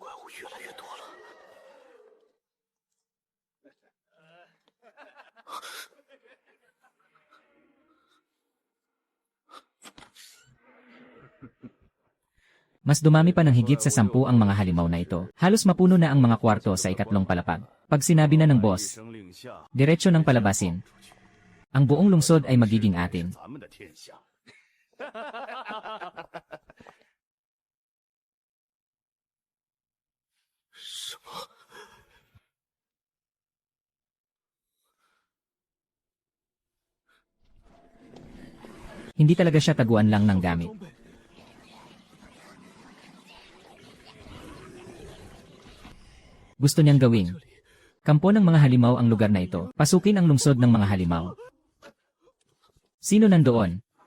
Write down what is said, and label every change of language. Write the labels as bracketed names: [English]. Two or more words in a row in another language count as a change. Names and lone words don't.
[Chinese] 越来越多了。 [Filipino] Mas dumami pa ng higit sa 10 ang mga halimaw na ito. Halos mapuno na ang mga kwarto sa ikatlong palapag. Pag sinabi na ng boss, diretso ng palabasin. Ang buong lungsod ay magiging atin. [Chinese] 咱们的天下。 什么？ [Filipino] Hindi talaga siya taguan lang ng gamit. Gusto niyang gawing kampo ng mga halimaw ang lugar na ito. Pasukin ang lungsod ng mga halimaw. Sino nandoon?